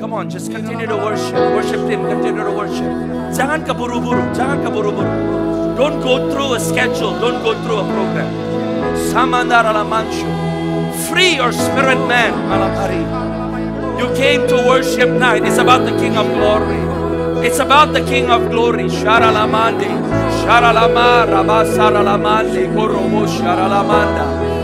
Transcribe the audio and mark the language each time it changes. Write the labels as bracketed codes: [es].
[en] Come on, just continue to worship. Worship Him, continue to worship. [id] Jangan keburu-buru, jangan keburu-buru. [en] Don't go through a schedule, don't go through a program. Samanda ralamansu. Free your spirit man, [id] malam hari. [en] You came to worship night. It's about the King of Glory. It's about the King of Glory. Sharalamande, Sharalama, Rabasaralamande, Koromo, Sharalamanda.